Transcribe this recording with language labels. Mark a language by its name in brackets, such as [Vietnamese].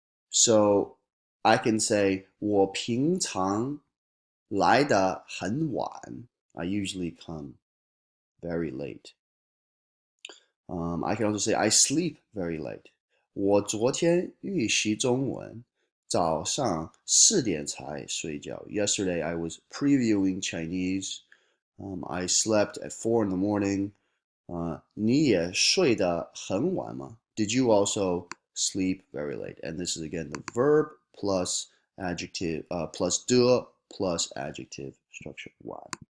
[English] So I can say [Chinese] 我平常来得很晚. [English] I usually come very late. I can also say I sleep very late. [Chinese] 我昨天预习中文，早上4点才睡觉. [English] Yesterday I was previewing Chinese. I slept at 4 in the morning. [Chinese] 你也睡得很晚吗? [English] Did you also sleep very late? And this is again the verb plus adjective plus de plus adjective structure. 晚.